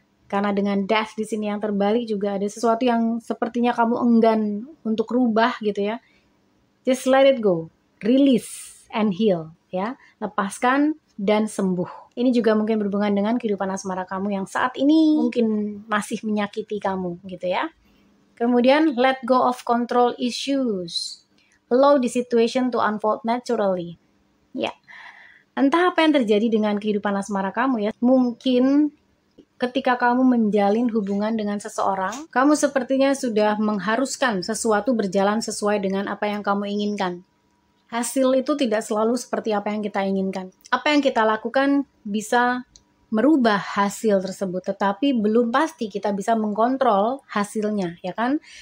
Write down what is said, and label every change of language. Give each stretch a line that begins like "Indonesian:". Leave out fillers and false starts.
Indonesian: Karena dengan death di sini yang terbalik juga ada sesuatu yang sepertinya kamu enggan untuk rubah gitu ya.
English: Just let it go, release and heal ya,
Indonesian: lepaskan dan sembuh. Ini juga mungkin berhubungan dengan kehidupan asmara kamu yang saat ini mungkin masih menyakiti kamu gitu ya. Kemudian
English: let go of control issues. Allow the situation to unfold naturally.
Indonesian: Ya, entah apa yang terjadi dengan kehidupan asmara kamu ya. Mungkin ketika kamu menjalin hubungan dengan seseorang, kamu sepertinya sudah mengharuskan sesuatu berjalan sesuai dengan apa yang kamu inginkan. Hasil itu tidak selalu seperti apa yang kita inginkan. Apa yang kita lakukan bisa merubah hasil tersebut, tetapi belum pasti kita bisa mengkontrol hasilnya, ya kan?